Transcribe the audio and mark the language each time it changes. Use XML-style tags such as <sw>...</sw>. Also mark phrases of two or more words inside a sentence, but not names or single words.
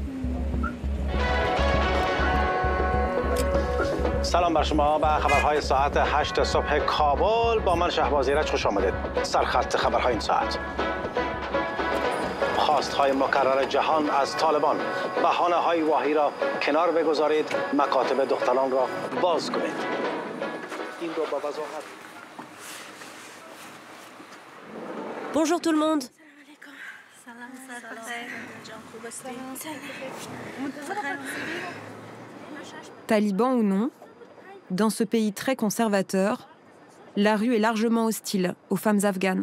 <fa>سلام بر شما به خبرهای ساعت 8 صبح کابل با من شهباز ایرج خوش آمدید. سرخط خبرهای این ساعت. خواستهای مکرر جهان از طالبان. بهانه‌های واهی را کنار بگذارید، مکاتب دختران را باز کنید.</fa> <fr>Bonjour tout le monde. Talibans ou non, dans ce pays très conservateur, la rue est largement hostile aux femmes afghanes.</fr>